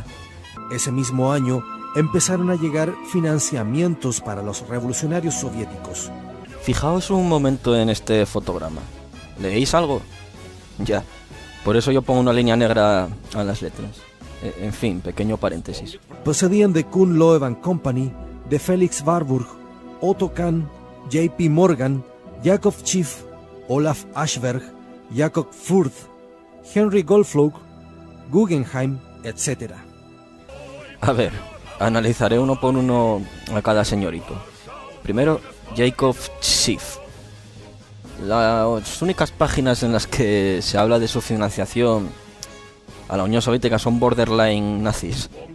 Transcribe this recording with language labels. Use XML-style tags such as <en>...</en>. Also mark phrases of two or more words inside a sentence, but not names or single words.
<es>Ese mismo año empezaron a llegar financiamientos para los revolucionarios soviéticos. Fijaos un momento en este fotograma. ¿Leéis algo? Ya. Por eso yo pongo una línea negra a las letras. En fin, pequeño paréntesis. Procedían de Kuhn Loeb & Company, de Felix Warburg, Otto Kahn, J.P. Morgan, Jakob Schiff, Olaf Aschberg, Jakob Furth, Henry Goldflug, Guggenheim, etc. A ver, analizaré uno por uno a cada señorito. Primero, Jakob Schiff. Las únicas páginas en las que se habla de su financiación a la Unión Soviética son borderline nazis.</es>